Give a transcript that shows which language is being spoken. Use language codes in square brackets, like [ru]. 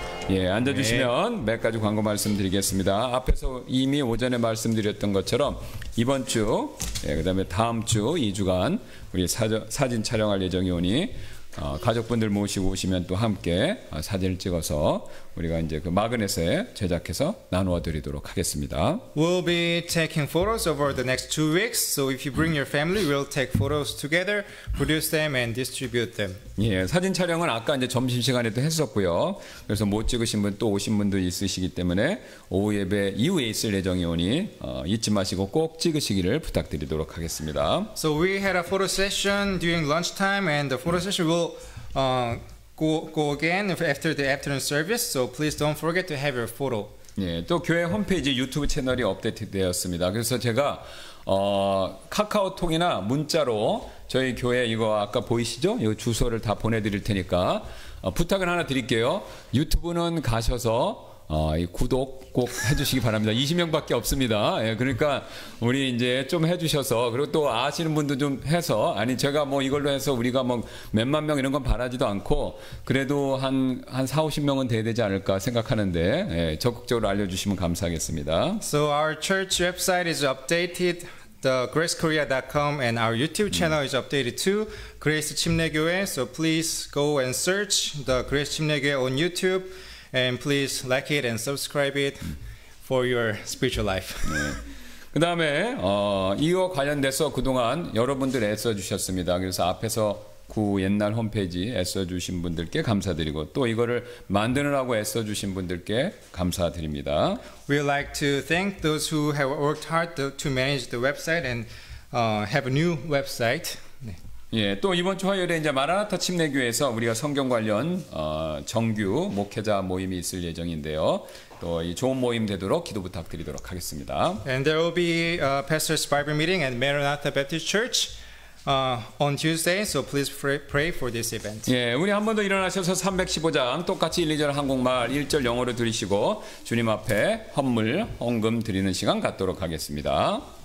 [ko] 예, 앉아주시면 몇 가지 광고 말씀드리겠습니다. 앞에서 이미 오전에 말씀드렸던 것처럼 이번 주, 그 다음에 다음 주 2주간 우리 사진 촬영할 예정이 오니 가족분들 모시고 오시면 또 함께 사진을 찍어서 우리가 이제 그 마그넷에 제작해서 나누어 드리도록 하겠습니다. [en] We'll be taking photos over the next 2 weeks. So if you bring your family, we'll take photos together, produce them, and distribute them. [ko] 예, 사진 촬영은 아까 이제 점심 시간에도 했었고요. 그래서 못 찍으신 분 또 오신 분도 있으시기 때문에 오후 예배 이후에 있을 예정이 오니 잊지 마시고 꼭 찍으시기를 부탁드리도록 하겠습니다. [en] So we had a photo session during lunchtime, and the photo session will go again after the afternoon service. So please don't forget to have your photo. [ko] 예, 또 교회 홈페이지 유튜브 채널이 업데이트되었습니다. 그래서 제가 카카오톡이나 문자로 저희 교회 이거 아까 보이시죠? 이 주소를 다 보내드릴 테니까 부탁을 하나 드릴게요. 유튜브는 가셔서 이 구독 꼭 해주시기 바랍니다. 20명밖에 없습니다. 예, 그러니까 우리 이제 좀 해주셔서, 그리고 또 아시는 분도 좀 해서, 아니 제가 뭐 이걸로 해서 우리가 뭐 몇만 명 이런 건 바라지도 않고 그래도 한 40-50명은 돼야 되지 않을까 생각하는데, 예, 적극적으로 알려주시면 감사하겠습니다. [en] So our church website is updated. The gracekorea.com, and our YouTube channel is updated too, Grace 침례교회. So please go and search the Grace 침례교회 on YouTube. And please like it and subscribe it for your spiritual life. [ko] 네. 그 다음에 이와 관련돼서 그동안 여러분들 애써주셨습니다. 그래서 앞에서 그 옛날 홈페이지 애써주신 분들께 감사드리고 또 이거를 만드느라고 애써주신 분들께 감사드립니다. [en] We would like to thank those who have worked hard to manage the website and have a new website. [ko] 네. 예, 또 이번 주 화요일에 이제 마라나타 침례교회에서 우리가 성경 관련 정규 목회자 모임이 있을 예정인데요. 또 이 좋은 모임 되도록 기도 부탁드리도록 하겠습니다. [en] And there will be Pastor's Bible meeting at Maranatha Baptist Church on Tuesday. So please pray for this event. [ko] 예, 우리 한 번 더 일어나셔서 315장 똑같이 1, 2절 한국말 1절 영어로 들으시고 주님 앞에 헌물, 헌금 드리는 시간 갖도록 하겠습니다.